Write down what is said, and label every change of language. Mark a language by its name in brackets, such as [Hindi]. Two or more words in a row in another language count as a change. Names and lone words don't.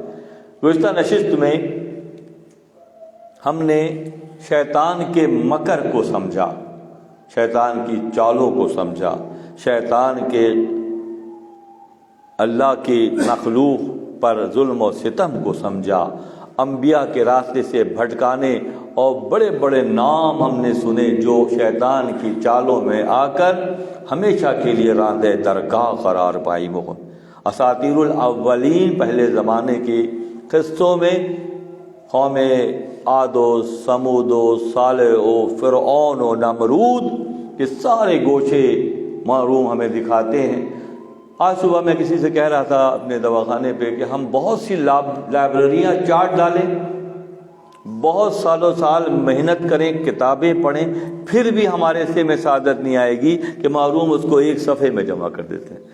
[Urdu] گزشتہ نشست میں ہم نے شیطان کے مکر کو سمجھا، شیطان کی چالوں کو سمجھا، شیطان کے اللہ کی مخلوق پر ظلم و ستم کو سمجھا، انبیاء کے راستے سے بھٹکانے اور بڑے بڑے نام ہم نے سنے جو شیطان کی چالوں میں آ کر ہمیشہ کے لیے راندہ درگاہ قرار پائی. [Arabic] اساطیر الاولین [Urdu] پہلے زمانے کے قصوں میں قوم عاد و ثمود و صالح و فرعون و نمرود کے سارے گوشے معروم ہمیں دکھاتے ہیں. آج صبح میں کسی سے کہہ رہا تھا اپنے دواخانے پہ کہ ہم بہت سی لائبریریاں چاٹ ڈالیں، بہت سالوں سال محنت کریں، کتابیں پڑھیں، پھر بھی ہمارے سے میں سعادت نہیں آئے گی کہ معروم اس کو ایک صفحے میں جمع کر دیتے ہیں.